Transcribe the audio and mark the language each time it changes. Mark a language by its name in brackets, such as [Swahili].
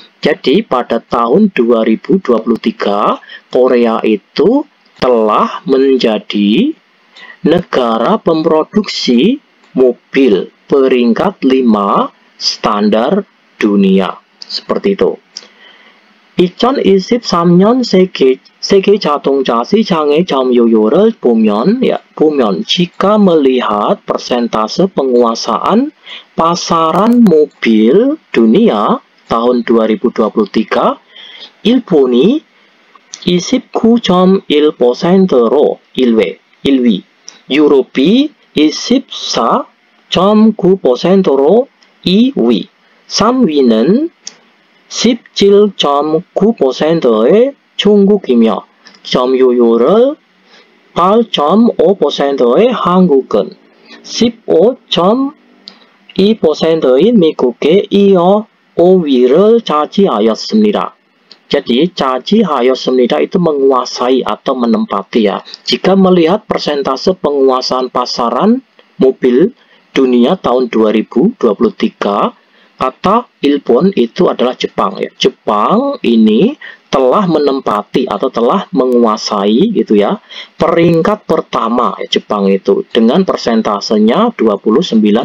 [Indonesian] Jadi pada tahun 2023 Korea itu telah menjadi negara pemproduksi mobil peringkat 5 standar dunia. Seperti itu. [Korean] 2023년 세계 자동차 시장의 점유율을 보면 [Indonesian] jika melihat persentase penguasaan pasaran mobil dunia tahun 2023, 일본이 [Korean] 29.1%로 1위, 유럽이 24.9%로 2위, 3위는 17.9%의 중국이며 점유율을 8.5%의 한국은 15.2%인 미국에 이어 5위를 차지하였습니다. [Indonesian] Jadi 차지하였습니다 itu menguasai atau menempati ya. Jika melihat persentase penguasaan pasaran mobil dunia tahun 2023, kata Ilpon itu adalah Jepang ya. Jepang ini telah menempati atau telah menguasai gitu ya peringkat pertama ya, Jepang itu dengan persentasenya 29,1%.